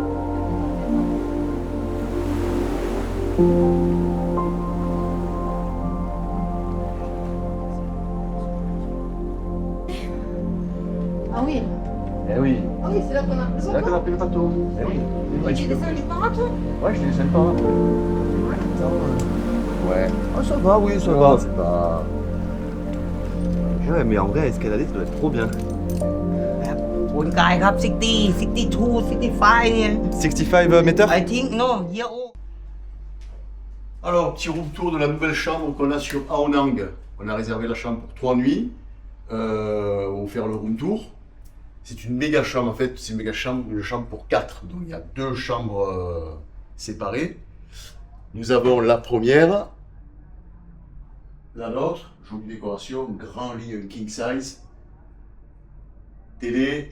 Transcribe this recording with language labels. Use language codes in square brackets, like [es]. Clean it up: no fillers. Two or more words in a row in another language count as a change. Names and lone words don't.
[fr] Ah oui. Eh oui, Ah oui, c'est là qu'on a pris le c'est là qu'on a bateau. pris le bateau. Eh oui. Et tu descends du paraton. Ouais, je te descends pas. Ouais. Ah, ça va, oui, ça Non, va. c'est pas. Ouais, mais en vrai, escalader, ça doit être trop bien. [th] คุณกายครับ 60 62 65เนี่ย [fr] 65 mètres. [en] I think no year old [fr] Alors, petit [en] room tour [fr] de la nouvelle chambre qu'on a sur Aonang. On a réservé la chambre pour 3 nuits. On va faire le [en] room tour. [fr] C'est une méga chambre en fait, c'est une méga chambre, une chambre pour 4. Donc il y a 2 chambres séparés. Nous avons la première, la nôtre, jolie décoration, grand lit, un [en] king size, [fr] télé,